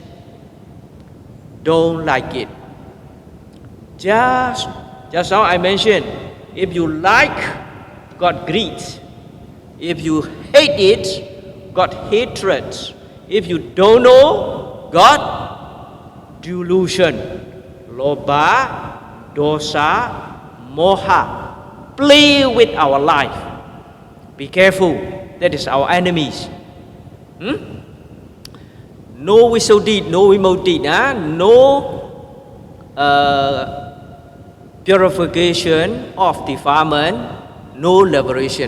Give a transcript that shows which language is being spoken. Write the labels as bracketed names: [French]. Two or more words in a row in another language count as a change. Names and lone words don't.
[English] Don't like it. Just now I mentioned, if you like, got greed. If you hate it, got hatred. If you don't know, got delusion. [Pali] Lobha, dosa, moha. [English] Play with our life. Be careful. That is our enemies. No Visuddhi, no Vimukti, no purification of defilement, no liberation.